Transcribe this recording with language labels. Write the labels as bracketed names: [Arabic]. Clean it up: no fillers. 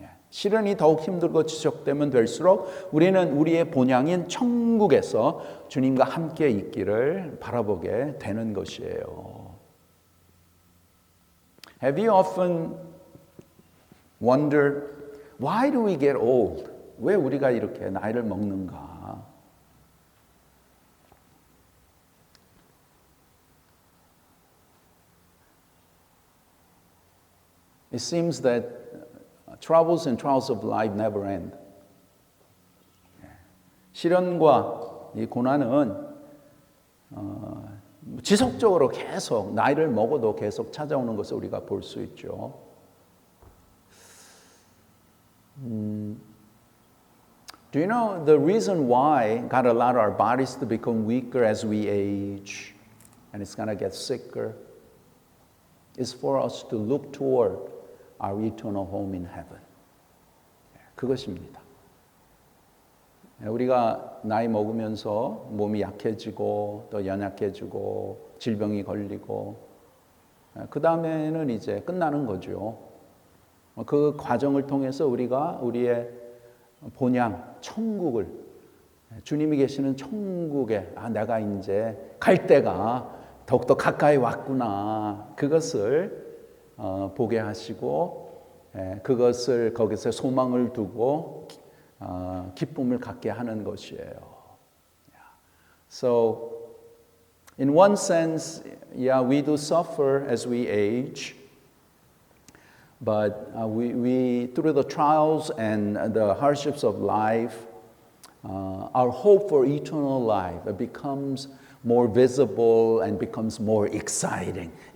[Korean] 시련이 더욱 힘들고 지속되면 될수록 우리는 우리의 본향인 천국에서 주님과 함께 있기를 바라보게 되는 것이에요. [English] Have you often wondered, why do we get old? [Korean] 왜 우리가 이렇게 나이를 먹는가? [English] It seems that troubles and trials of life never end. [Korean] 시련과 이 고난은 지속적으로 계속 나이를 먹어도 계속 찾아오는 것을 우리가 볼 수 있죠. [English] Do you know the reason why God allowed our bodies to become weaker as we age and it's going to get sicker is for us to look toward our eternal home in heaven. [Korean] 그것입니다. 우리가 나이 먹으면서 몸이 약해지고 또 연약해지고 질병이 걸리고 그 다음에는 이제 끝나는 거죠. 그 과정을 통해서 우리가 우리의 본향, 천국을 주님이 계시는 천국에 내가 이제 갈 때가 더욱더 가까이 왔구나. 그것을 보게 하시고 그것을 거기서 소망을 두고 기쁨을 갖게 하는 것이에요. [English] So, in one sense, we do suffer as we age, but we through the trials and the hardships of life, our hope for eternal life becomes more visible and becomes more exciting.